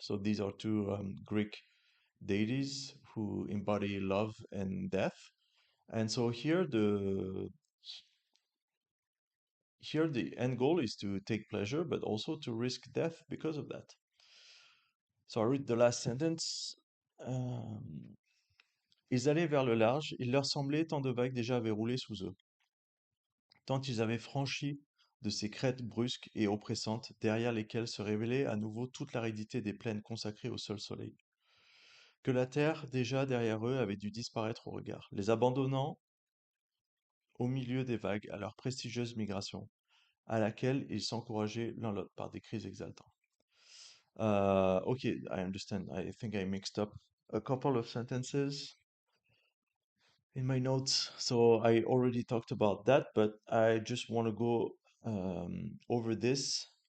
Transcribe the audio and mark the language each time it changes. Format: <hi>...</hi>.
<en>So these are two Greek deities who embody love and death. And so here the end goal is to take pleasure, but also to risk death because of that. So I read the last sentence.</en> <fr>Um, Ils allaient vers le large, il leur semblait tant de vagues déjà avaient roulé sous eux, tant ils avaient franchi de ces crêtes brusques et oppressantes, derrière lesquelles se révélait à nouveau toute l'aridité des plaines consacrées au seul soleil, que la terre, déjà derrière eux, avait dû disparaître au regard, les abandonnant au milieu des vagues à leur prestigieuse migration, à laquelle ils s'encourageaient l'un l'autre par des cris exaltants.</fr> <en>Okay, I understand. I think I mixed up a couple of sentences in my notes. So I already talked about that, but I just want to go over this.</en>